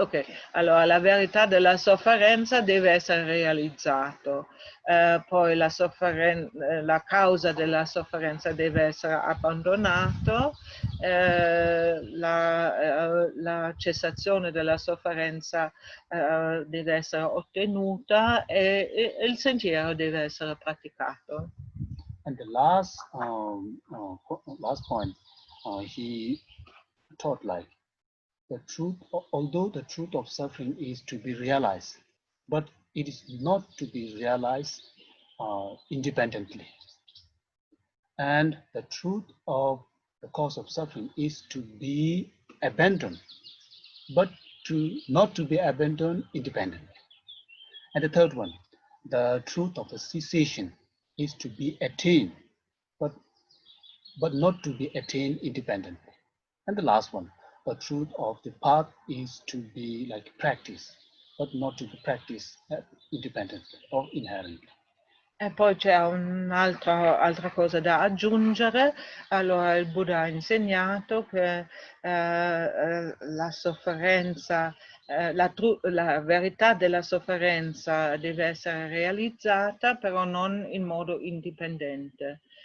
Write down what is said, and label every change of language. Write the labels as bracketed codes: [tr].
[it] Ok, allora la verità della sofferenza deve essere realizzata, poi la causa della sofferenza deve essere abbandonata, la cessazione della sofferenza deve essere ottenuta e il sentiero deve essere praticato. [en] And the last point, he taught the truth, although the truth of suffering is to be realized, but it is not to be realized independently. And the truth of the cause of suffering is to be abandoned, but not to be abandoned independently. And the third one, the truth of the cessation is to be attained, but not to be attained independently. And the last one, the truth of the path is to be practiced, but not to be practiced independently or inherently. [it] E poi c'è un'altra cosa da aggiungere. Allora, il Buddha ha insegnato che la sofferenza, la verità della sofferenza deve essere realizzata, però non in modo indipendente.